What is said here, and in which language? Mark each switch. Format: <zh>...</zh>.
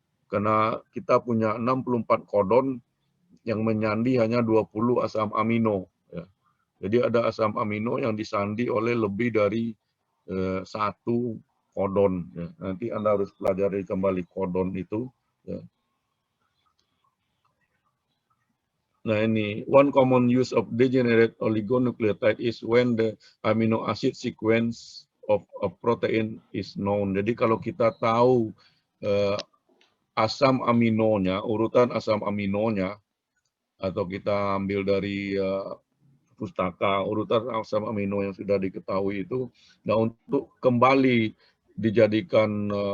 <id>Karena kita punya 64 kodon yang menyandi hanya 20 asam amino ya. Jadi ada asam amino yang disandi oleh lebih dari satu kodon. Ya. Nanti Anda harus pelajari kembali kodon itu. Ya.</id> <en>Nah ini, one common use of degenerate oligonucleotide is when the amino acid sequence of a protein is known.</en> <id>Jadi kalau kita tahu asam aminonya, urutan asam aminonya, atau kita ambil dari pustaka urutan asam amino yang sudah diketahui itu, nah untuk kembali dijadikan</id>